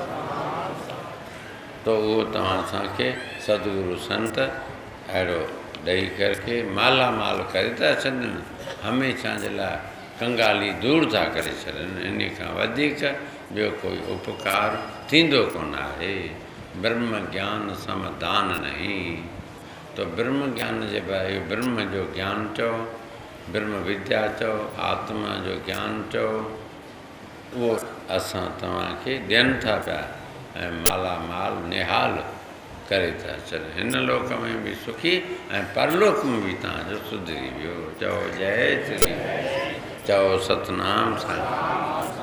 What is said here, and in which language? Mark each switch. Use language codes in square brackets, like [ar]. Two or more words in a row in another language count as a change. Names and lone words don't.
[sd] तो उहो तव्हां असांखे सतगुरु संत अहिड़ो ॾेई करके मालामाल करे था छॾनि, हमेशह जे लाइ कंगाली दूर था करे छॾनि। इन खां वधीक ॿियो कोई उपकार थींदो कोन आहे। [hi] ब्रह्म ज्ञान समदान नहीं। [sd] तो ब्रह्म ज्ञान जे बारे ब्रह्म जो ज्ञान चओ, ब्रह्म विद्या चओ, आत्मा जो ज्ञान चओ, उहो असां तव्हांखे ॾियनि था पिया ऐं मालामाल निहाल करे था छॾनि। हिन लोक में बि सुखी ऐं परलोक में बि तव्हांजो सुधरी वियो। चओ जय श्री। चओ सतनाम साईं।